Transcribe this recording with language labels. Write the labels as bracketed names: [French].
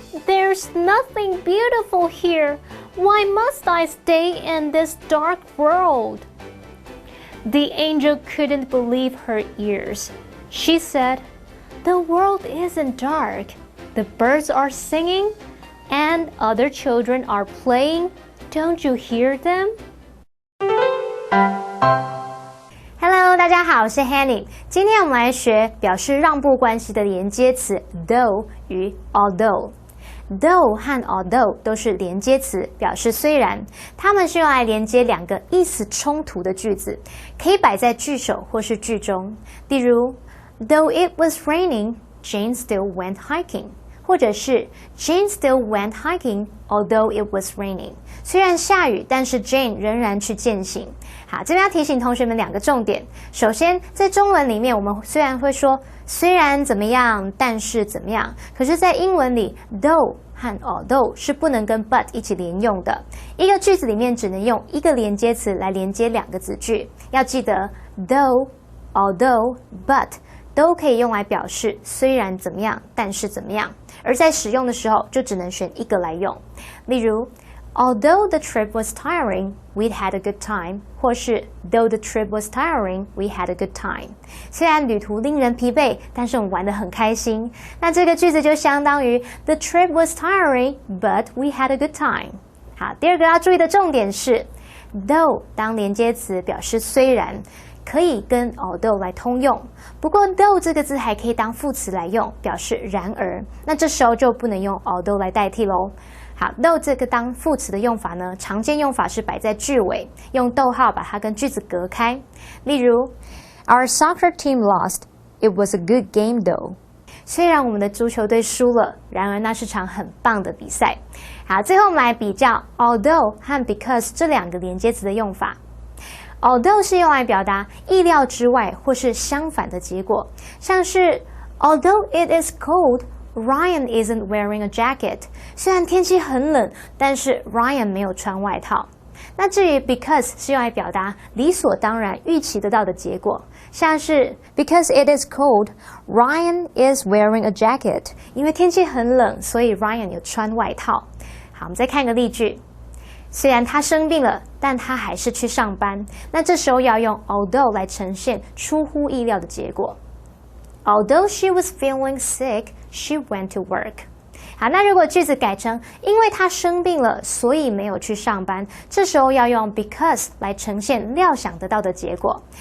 [English] There's nothing beautiful here. Why must I stay in this dark world?" The angel couldn't believe her ears. She said, "The world isn't dark. The birds are singing, and other children are playing. Don't you hear them?" [Chinese] Hello， 大家好，我是 Hanny。今天我们来学表示让步关系的连接词 though 与 although。though 和 although 都是连接词，表示虽然，它们是用来连接两个意思冲突的句子，可以摆在句首或是句中。例如 [English] ，Though it was raining, Jane still went hiking。 [Chinese] 或者是 [English] Jane still went hiking, although it was raining。 [Chinese] 虽然下雨，但是 Jane 仍然去健行。好，这边要提醒同学们两个重点。首先，在中文里面，我们虽然会说虽然怎么样，但是怎么样，可是在英文里 though 和 although 是不能跟 but 一起连用的。一个句子里面只能用一个连接词来连接两个子句。要记得 though、although、but 都可以用来表示虽然怎么样，但是怎么样。而在使用的时候，就只能选一个来用。例如 [English] Although the trip was tiring, we'd had a good time. [Chinese] 或是 [English] Though the trip was tiring, we had a good time. [Chinese] 虽然旅途令人疲惫，但是我们玩得很开心。那这个句子就相当于 [English] The trip was tiring, but we had a good time. [Chinese] 好，第二个要注意的重点是 Though 当连接词表示虽然，可以跟 although 来通用，不过 though 这个字还可以当副词来用，表示然而，那这时候就不能用 although 来代替咯。好 though 这个当副词的用法呢，常见用法是摆在句尾，用逗号把它跟句子隔开。例如 [English] Our soccer team lost. It was a good game though. [Chinese] 虽然我们的足球队输了，然而那是场很棒的比赛。好，最后我们来比较 although 和 because 这两个连接词的用法。 Although 是用来表达意料之外或是相反的结果，像是 [English] Although it is cold, Ryan isn't wearing a jacket. [Chinese] 虽然天气很冷，但是 Ryan 没有穿外套。那至于 because 是用来表达理所当然预期得到的结果，像是 [English] Because it is cold, Ryan is wearing a jacket. [Chinese] 因为天气很冷，所以 Ryan 有穿外套。好，我们再看个例句。虽然他生病了，但他还是去上班。那这时候要用 although 来呈现出乎意料的结果。 [English] Although she was feeling sick, she went to work. [Chinese] 好，那如果句子改成因为他生病了，所以没有去上班，这时候要用 because 来呈现料想得到的结果。